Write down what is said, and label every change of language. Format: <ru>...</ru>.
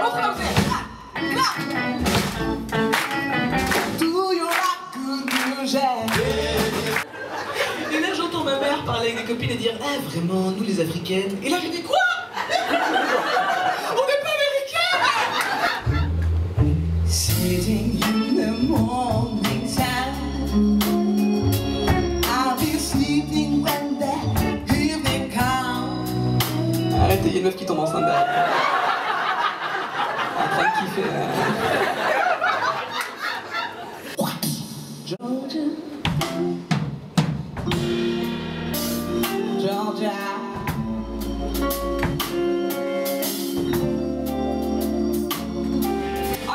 <fr>Montrez-moi ça.</fr> <en>Do you like good music?</en> <fr>Et là, j'entends ma mère parler avec des copines et dire « Ah, vraiment, nous les Africaines ?» Et là, je dis « Quoi? On n'est pas Américaines !»</fr> <en>Sitting in the morning time, I'll be sleeping when the evening comes.</en> <fr>Arrête, il y a une meuf qui tombe enceinte derrière. En train de kiffer.</fr> <en>Georgia.</en> <fr>Georgia. Alléluia, les frères.</fr>